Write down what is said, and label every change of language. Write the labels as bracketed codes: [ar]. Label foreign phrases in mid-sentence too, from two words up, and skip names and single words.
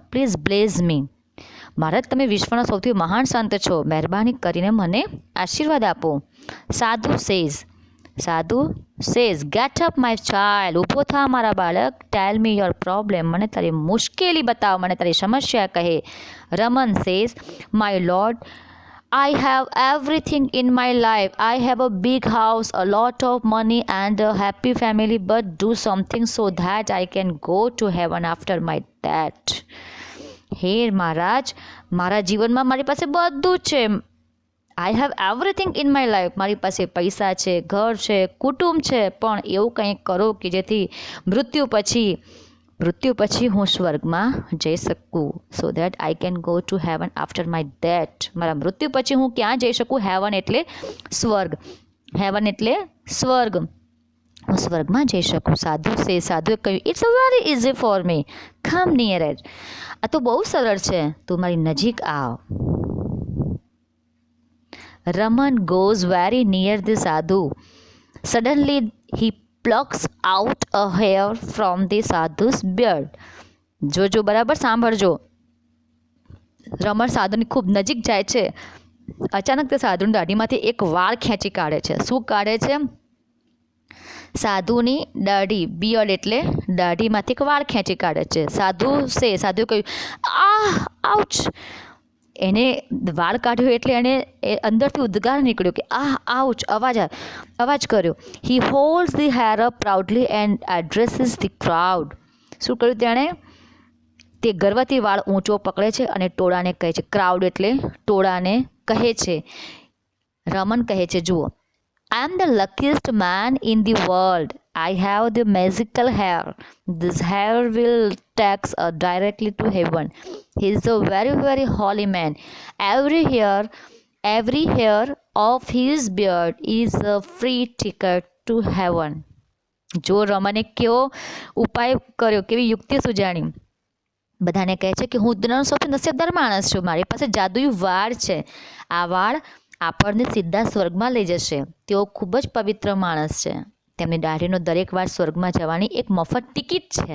[en] Please bless me. [gu] મહારાજ, તમે વિશ્વના સૌથી મહાન સંત છો. મહેરબાની કરીને મને આશીર્વાદ આપો. [en] Sadhu says, sadhu says get up my child, [gu] ઊભો થા મારા બાળક, [en] Tell me your problem, [gu] મને તારી મુશ્કેલી બતાવ, મને તારી સમસ્યા કહે. [en] Raman says my lord, I have everything in my life. I have a big house, a lot of money and a happy family, but do something so that I can go to heaven after my death. [gu] હે મહારાજ, મારા જીવનમાં મારી પાસે બધું છે. [en] I have everything in my life, [gu] મારી પાસે પૈસા છે, ઘર છે, કુટુંબ છે, પણ એવું કંઈક કરો કે જેથી મૃત્યુ પછી હું સ્વર્ગમાં જઈ શકું. [en] So that I can go to heaven after my death. [gu] મારા મૃત્યુ પછી હું ક્યાં જઈ શકું? હેવન એટલે સ્વર્ગ. હેવન એટલે સ્વર્ગ. હું સ્વર્ગમાં જઈ શકું. સાધુએ કહ્યું, [en] It's a very easy for me, come near it. [gu] આ તો બહુ સરળ છે, તું મારી નજીક આવ. [en] Raman goes very near the sadhu. Suddenly he plucks out a hair from the sadhu's beard. [gu] જોજો, બરાબર સાંભળજો. રમણ સાધુની ખૂબ નજીક જાય છે. અચાનક તે સાધુની દાઢીમાંથી એક વાળ ખેંચી કાઢે છે. શું કાઢે છે? સાધુની દાઢી, બિયર્ડ એટલે દાઢીમાંથી એક વાળ ખેંચી કાઢે છે. સાધુએ કહ્યું, આઉચ. એને વાળ કાઢ્યો એટલે એને અંદરથી ઉદ્ગાર નીકળ્યો કે આઉચ, અવાજ કર્યો. [en] He holds the hair up proudly and addresses the crowd. [gu] શું કર્યું તેણે? તે ગર્વથી વાળ ઊંચો પકડે છે અને ટોળાને કહે છે. ક્રાઉડ એટલે ટોળાને કહે છે. રમન કહે છે, જુઓ, [en] I am the luckiest man in the world. I have the magical hair. This hair will take us directly to heaven. He is a very, very holy man. Every hair of his beard is a free ticket to heaven. [gu] જો રમને કેવો ઉપાય કર્યો, કેવી યુક્તિ સુજાણી. બધાને કહે છે કે હું દુનિયાનો સૌથી નસીબદાર માણસ છું. મારી પાસે જાદુઈ વાળ છે. આ વાળ આપણને સીધા સ્વર્ગમાં લઈ જશે. તેઓ ખૂબ જ પવિત્ર માણસ છે. તેમની દાઢીનો દરેક વાળ સ્વર્ગમાં જવાની એક મફત ટિકિટ છે.